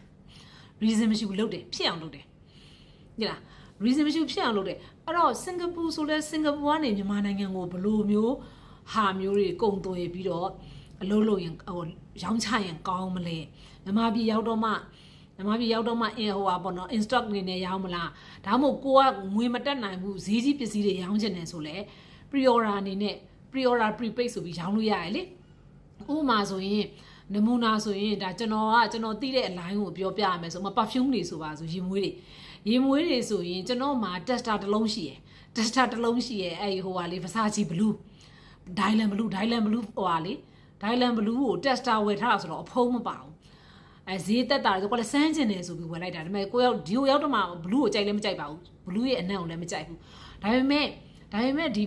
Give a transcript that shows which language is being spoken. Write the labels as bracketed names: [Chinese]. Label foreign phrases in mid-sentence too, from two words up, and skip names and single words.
[Burmese] reason မရှိဘူးလှုပ်တယ်ဖြစ်အောင်လှုပ်တယ်သိလား reason မရှိဘူးဖြစ်အောင်လုပ်တယ်အဲ့တော့စင်ကာပူဆိုလဲစင်ကာပူကနေမြန်မာနိုင်ငံကိုဘလို့မျိုးဟာမျိုးတွေကုံသွေး ပြီးတော့အလုပ်လုပ်ရင်ဟိုရောင်းချရင်ကောင်းမလဲမြန်မာပြည်ရောက်တော့မှအင်းဟိုဟာပေါ့နော် instock နေနဲ့ရောင်းမလားဒါမှမဟုတ်ကိုကငွေမတက်နိုင်ဘူး ဈေးကြီးပစ္စည်းတွေရောင်းချင်တယ်ဆိုလဲ pre-order အနေနဲ့ [English] pre-order prepaid [Burmese] ဆိုပြီးရောင်းလို့ရတယ်လေဥပမာဆိုရင်နမူနာ ဆိုရင်ဒါကျွန်တော်သိတဲ့အလိုင်းကိုပြောပြရမယ်ဆိုမှ perfume တွေဆိုပါဆိုရေမွေးတွေဆိုရင်ကျွန်တော်မှာ tester တစ်လုံးရှိရယ်အဲ့ဟိုဟာလေး Versace Blue Dylan Blue ဟိုဟာလေး Dylan Blue ကို tester ဝယ်ထားတာဆိုတော့အဖုံးမပါဘူးဈေးတက်တာဆိုကိုလည်းစမ်းကျင်တယ်ဆိုပြီးဝယ်လိုက်တာဒါပေမဲ့ကိုရောက်ဒီကိုရောက်တော့မှ Blue ကိုကြိုက်လည်းမကြိုက်ပါဘူး Blue ရဲ့အနံ့ကိုလည်းမကြိုက်ဘူးဒါပေမဲ့ဒီ